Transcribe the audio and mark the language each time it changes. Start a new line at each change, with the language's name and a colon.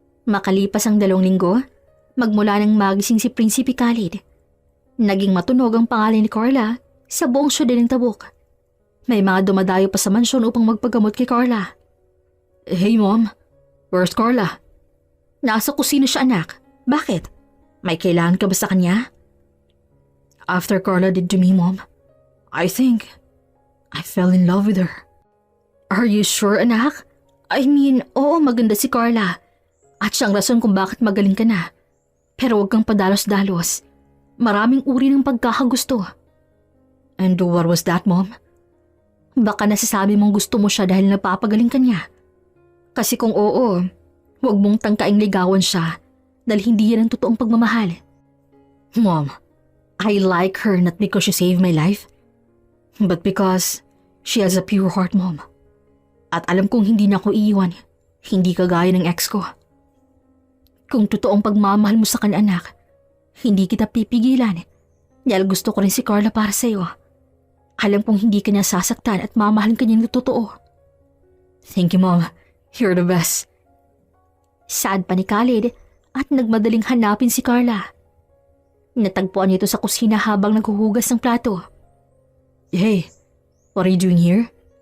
Filipino: Makalipas ang 2 linggo, magmula nang magising si Prinsipe Khalid, naging matunog ang pangalan ni Carla sa buong syudad ng Tabuk. May mga dumadayo pa sa mansyon upang magpagamot kay Carla.
English: Hey mom, where's Carla?
Filipino: Nasa kusina siya anak. Bakit? May kailangan ka ba sa kanya?
English: After Carla did to me, mom, I think I fell in love with her. Are you sure anak? I mean,
Filipino: oo maganda si Carla. At siyang rason kung bakit magaling ka na. Pero huwag kang padalos-dalos. Maraming uri ng pagkakagusto.
English: And what was that, mom?
Filipino: Baka nasasabi mong gusto mo siya dahil napapagaling ka niya. Kasi kung oo, huwag mong tangkaing ligawan siya dahil hindi yan ang totoong pagmamahal.
English: Mom, I like her not because she saved my life, but because she has a pure heart, mom.
Filipino: At alam kong hindi na ako iiwan, hindi kagaya ng ex ko. Kung totoong pagmamahal mo sa kanya anak, hindi kita pipigilan dahil gusto ko rin si Carla para sa'yo. Alam kong hindi ka niya sasaktan at mamahalin ka niya ng totoo.
English: Thank you, mom. You're the best.
Filipino: Sad pa ni Khalid at nagmadaling hanapin si Carla. Natagpuan niya ito sa kusina habang naghuhugas ng plato.
English: Hey, what are you doing here?